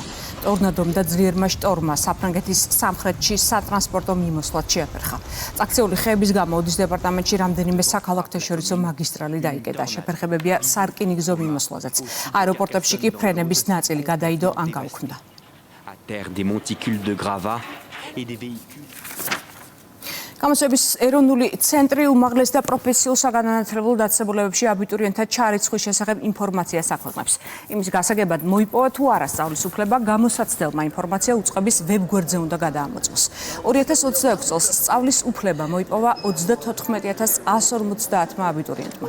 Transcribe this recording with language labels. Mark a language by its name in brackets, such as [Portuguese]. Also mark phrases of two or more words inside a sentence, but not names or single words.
[Georgian] ტორნადომ და ძლიერმა შტორმმა საფრანგეთის სამხრეთში სატრანსპორტო მიმოსვლად შეაფერხა. წაქცეული ხეების გამო უდის დეპარტამენტში რამდენიმე საქალაქთაშორისო მაგისტრალი დაიკეტა. შეფერხებებია სარკინიგზო მიმოსვლაზეც. აეროპორტებში კი ფრენების ნაწილი გადაიდო ან გაუქმდა. [French] Des monticules de gravats et des véhicules. [Georgian] გამოცების ეროვნული ცენტრი უმაღლეს და პროფესიულ საგანმანათლებლო დაწესებულებებში აბიტურიენტთა ჩარიცხვის შესახებ ინფორმაციას აქვეყნებს. იმის გასაგებად მოიპოვა თუ არა სწავლის უფლება, გამოსაცდელმა ინფორმაცია უწყების ვებგვერდზე უნდა გადაამოწმოს. 2026 წელს სწავლის უფლება მოიპოვა 34150 აბიტურიენტმა.